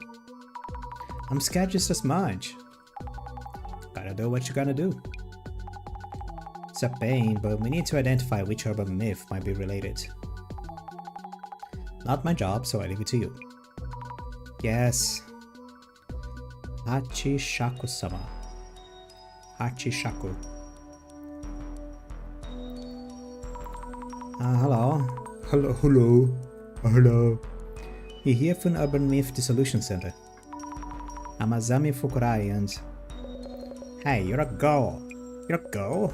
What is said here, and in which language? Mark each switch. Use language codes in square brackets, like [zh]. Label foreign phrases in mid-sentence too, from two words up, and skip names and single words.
[en] I'm scared just as much. Gotta do what you gotta do. It's a pain, but we need to identify which urban myth might be related. Not my job, so I leave it to you. Yes. Hachishaku-sama. Hachishaku. Hello. Hello. You're here for an Urban Myth Dissolution Center. I'm Azami Fukurai and... Hey, you're a girl. You're a girl?